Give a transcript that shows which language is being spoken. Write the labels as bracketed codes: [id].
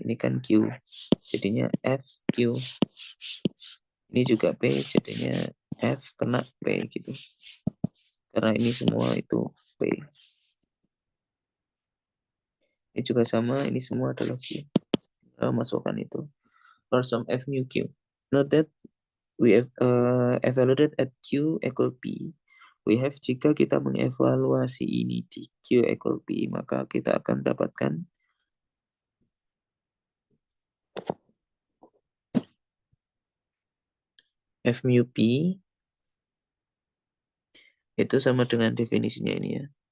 [id] Ini kan Q, jadinya F Q. Ini juga P, jadinya F kena P gitu. Karena ini semua itu P. Ini juga sama, ini semua adalah Q. Kita masukkan itu. [en] For some F mu Q. Note that we have evaluated at Q equal P. We have, [id] jika kita mengevaluasi ini di Q equal P, maka kita akan dapatkan F mu P itu sama dengan definisinya ini ya.